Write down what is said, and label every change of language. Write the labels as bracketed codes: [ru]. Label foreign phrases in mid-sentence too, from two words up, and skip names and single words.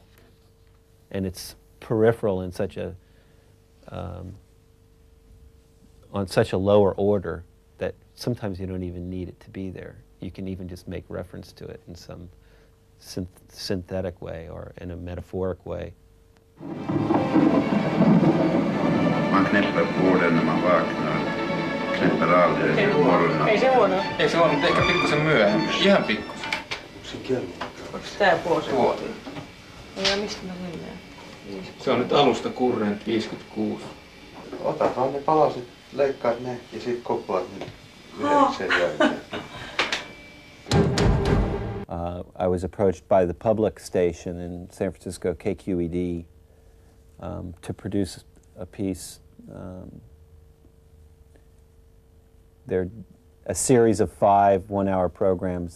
[en] And it's peripheral in such a on such a lower order that sometimes you don't even need it to be there. You can even just make reference to it in some synthetic way or in a metaphoric way. [sv] Man knäpper på den när man vaknar. Knäpper aldrig på morgonen. [fi] Ei se huono. Ei se huono, mutta ehkä pikkusen myöhemmin. Ihan pikkusen. Se kello. Onko tää vuosi? Vuosi. Ja mistä me mennään? Se on nyt alusta Current 56. Otat vaan ne palaset, leikkaat ne ja sit koplaat ne sen jälkeen. [en] I was approached by the public station in San Francisco, KQED, to produce a piece. They're a series of 5 one-hour programs.